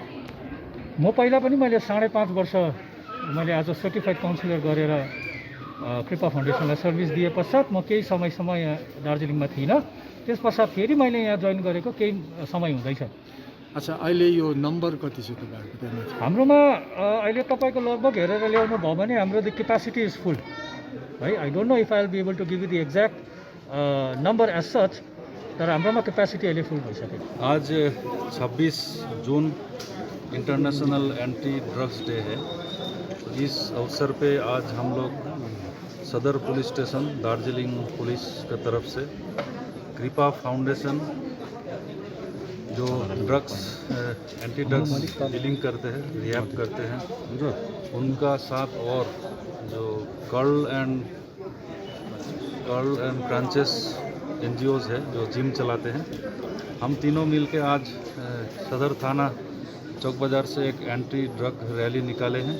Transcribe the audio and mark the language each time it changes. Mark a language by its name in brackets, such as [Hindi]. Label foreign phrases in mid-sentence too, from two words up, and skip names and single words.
[Nepali] म पहिला पनि मैले 5.5 वर्ष मैले आज [English] certified counsellor [Nepali] गरेर कृपा फाउन्डेसनलाई सर्भिस दिए पश्चात म केही समयसम्म यहाँ दार्जिलिङमा थिइनँ। त्यस पश्चात फेरि मैले यहाँ जोइन गरेको केही समय हुँदैछ। अच्छा, अहिले यो नम्बर कति छ तपाईँहरूको? हाम्रोमा अहिले तपाईँको लगभग हेरेर ल्याउनु भयो भने हाम्रो [English] the capacity is full [Nepali] है। [English] I don't know if I will be able to give you the exact number as such, [Nepali] तर हाम्रोमा क्यापासिटी अहिले फुल भइसक्यो। [Hindi] आज 26 जून इंटरनेशनल एंटी ड्रग्स डे है। तो इस अवसर पे आज हम लोग सदर पुलिस स्टेशन दार्जिलिंग पुलिस की तरफ से कृपा फाउंडेशन जो [English] drugs anti drugs dealing [Hindi] करते हैं, रिहैब करते हैं, उनका साथ और जो कर्ल एंड ब्रांचेस NGOs है जो जिम चलाते हैं, हम तीनों मिलके आज सदर थाना चौक बाज़ार से एक [English] anti drug rally [Hindi] निकाले हैं।